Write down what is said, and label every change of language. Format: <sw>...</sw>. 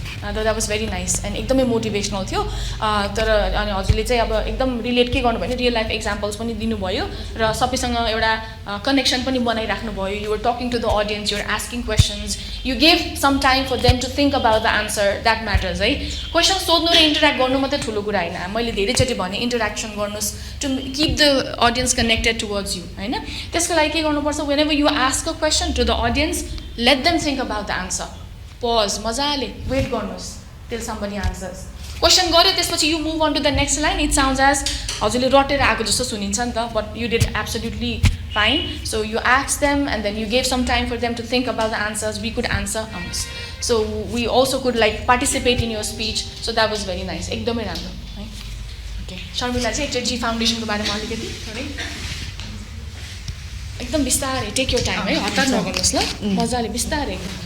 <en>That was very nice and एकदमै motivational थियो तर अनि हजुरले चाहिँ अब एकदम रिलेट के गर्नुभयो भने रियल लाइफ एक्जाम्पल्स पनि दिनुभयो र सबैसँग एउटा कनेक्सन पनि बनाइराख्नु भयो you were talking to the audience you were asking questions you gave some time for them to think about the answer that matters है क्वेसन सोध्नु र इन्टरेक्ट गर्नु मात्रै ठुलो कुरा होइन मैले धेरैचोटि भने इन्टरेक्सन गर्नुहोस् to keep the audience connected towards you होइन त्यसको लागि के गर्नुपर्छ whenever you ask a question to the audience let them think about the answer pause मजाले वेट गर्नुहोस् टिल समबडी आन्सर्स क्वेसन गर्यो त्यसपछि you move on to the next line it sounds as हजुरले रटेर आएको जस्तो सुनिन्छ नि त but you did absolutely fine. So you asked them and then you gave some time for them to think about the answers. We could answer so we also could like participate in your speech. So that was very nice. Ekdamai ramro. Okay.</en> <ne>Sharmila ji ekta G Foundation ko barema alikati थोरै एकदम बिस्तारै take your time है हतार नगर्नुस् ल मजाले बिस्तारै</ne>